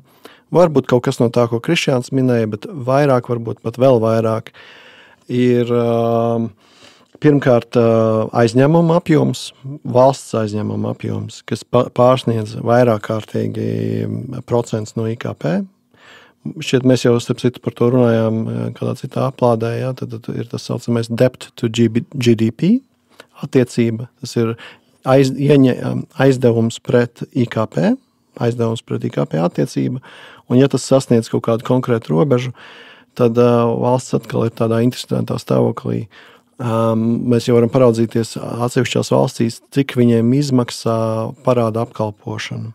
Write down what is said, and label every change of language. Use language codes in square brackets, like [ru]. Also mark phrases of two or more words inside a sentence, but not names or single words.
[lv] Varbūt kaut kas no tā, ko Krišjāns minēja, bet vairāk, varbūt pat vēl vairāk, ir pirmkārt aizņēmuma apjoms, valsts aizņēmuma apjoms, kas pārsniedz vairāk kārtīgi procents no IKP. šķiet, mēs jau starp citu par to runājām kādā citā aplādē, ja, tad ir tas saucamais [en] debt to GDP [lv] attiecība. Tas ir aizdevums pret IKP, attiecība. Un ja tas sasniedz kaut kādu konkrētu robežu, tad valsts atkal ir tādā interesantā stāvoklī. Mēs jau varam paraudzīties atsevišķās valstīs, cik viņiem izmaksā parāda apkalpošanu.